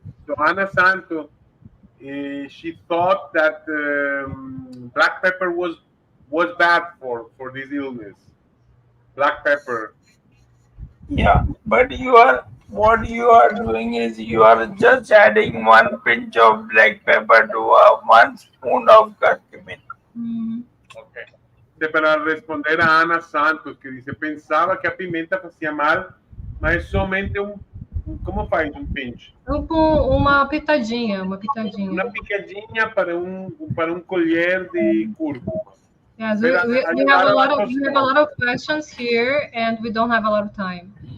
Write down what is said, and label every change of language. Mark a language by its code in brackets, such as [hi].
[en] So Ana Santo, she thought that black pepper was bad for this illness. Black pepper. Yeah, but what you are doing is you are just adding 1 pinch of black pepper to 1 spoon of curcumin. Okay. [pt] para responder a Ana Santos, que dice, pensava que a pimenta fazia mal, mas somente como faz um pinch? Uma pitadinha, uma pitadinha. Uma picadinha para um colher de cúrcuma. [en] Yes, we have a lot of questions here, and we don't have a lot of time.